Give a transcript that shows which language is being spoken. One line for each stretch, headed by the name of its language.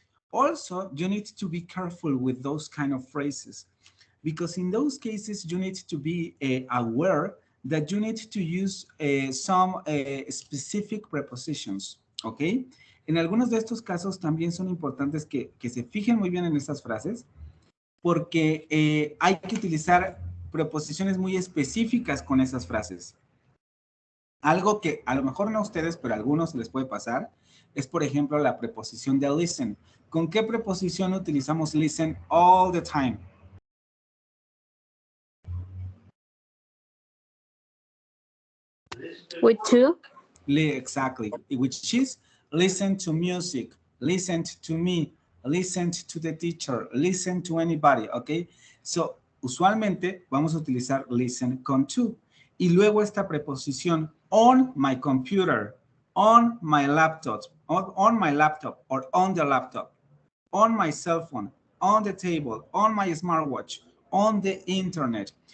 English: Also, you need to be careful with those kind of phrases because in those cases, you need to be aware that you need to use some specific prepositions, ¿ok?
Spanish: En algunos de estos casos también son importantes que se fijen muy bien en estas frases porque hay que utilizar preposiciones muy específicas con esas frases. Algo que a lo mejor no a ustedes, pero a algunos les puede pasar, es por ejemplo la preposición de listen. ¿Con qué preposición utilizamos
English: listen all the time? With to. Exactly. Which is listen to music, listen to me, listen to the teacher, listen to anybody, ¿ok?
Spanish: So, usualmente vamos a utilizar listen con to. Y luego esta preposición
English: on my computer, on my laptop, on my laptop, or on the laptop, on my cell phone, on the table, on my smartwatch, on the internet.